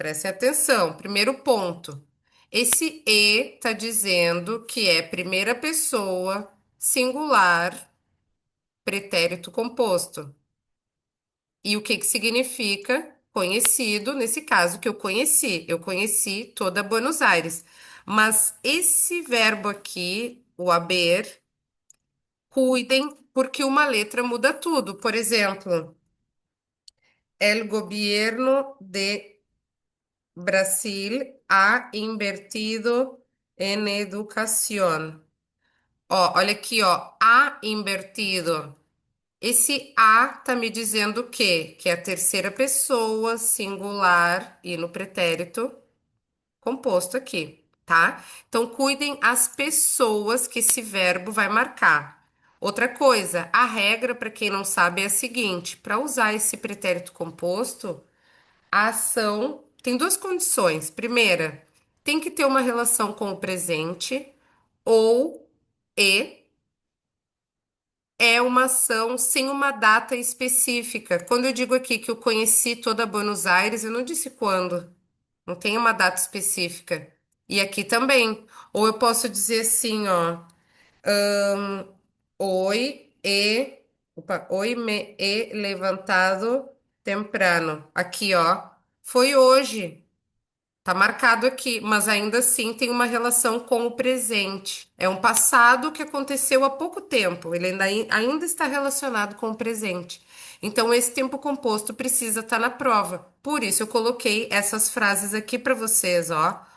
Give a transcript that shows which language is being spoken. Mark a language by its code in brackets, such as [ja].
[pt] Prestem atenção, primeiro ponto. Esse e está dizendo que é primeira pessoa, singular, pretérito composto. E o que que significa conhecido, nesse caso que eu conheci? Eu conheci toda Buenos Aires. Mas esse verbo aqui, o haber, cuidem, porque uma letra muda tudo. [es] Por exemplo, el gobierno de Brasil ha invertido en educación. [pt] Ó, olha aqui, ó, [es] ha invertido. [pt] Esse a tá me dizendo o quê? Que é a terceira pessoa singular e no pretérito composto aqui, tá? Então, cuidem as pessoas que esse verbo vai marcar. Outra coisa, a regra, para quem não sabe, é a seguinte: para usar esse pretérito composto, a ação tem duas condições. Primeira, tem que ter uma relação com o presente ou e é uma ação sem uma data específica. Quando eu digo aqui que eu conheci toda Buenos Aires, eu não disse quando. Não tem uma data específica. E aqui também. Ou eu posso dizer assim, ó. [es] Hoy he, hoy me he levantado temprano. [pt] Aqui, ó. Foi hoje. Tá marcado aqui, mas ainda assim tem uma relação com o presente. É um passado que aconteceu há pouco tempo. Ele ainda está relacionado com o presente. Então, esse tempo composto precisa estar na prova. Por isso, eu coloquei essas frases aqui para vocês, ó.